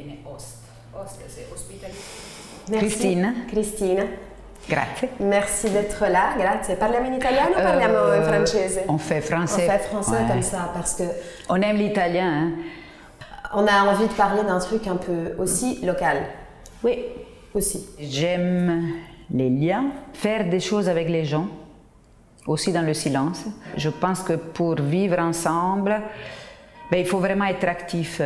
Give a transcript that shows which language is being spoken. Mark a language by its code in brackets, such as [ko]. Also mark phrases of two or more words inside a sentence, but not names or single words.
[fr] host. Host, c'est hospitalité. Merci. Cristina. Cristina. [it] Grazie. [fr] Merci d'être là, [it] grazie. Parliamo in italiano o parliamo in francese? [fr] On fait français. On fait français Ouais. comme ça, parce que On aime l'italien, hein? on a envie de parler d'un truc un peu aussi local. Oui. Aussi. J'aime les liens, faire des choses avec les gens, aussi dans le silence. Je pense que pour vivre ensemble, ben, il faut vraiment être actif.